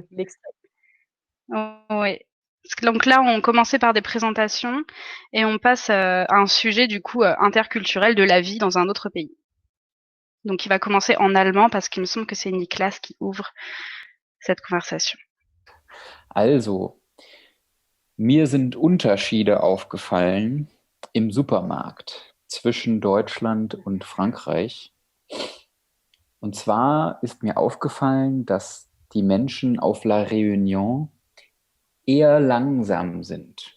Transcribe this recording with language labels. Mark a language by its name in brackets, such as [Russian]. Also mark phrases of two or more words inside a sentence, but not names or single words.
[French] l'extrait. Ouais. Donc là, on commençait par des présentations et on passe à un sujet du coup interculturel de la vie dans un autre pays. Donc il va commencer en allemand parce qu'il me semble que c'est Niklas qui ouvre cette conversation. [German] Also, mir sind Unterschiede aufgefallen im Supermarkt zwischen Deutschland und Frankreich. Und zwar ist mir aufgefallen, dass die Menschen auf La Réunion eher langsam sind.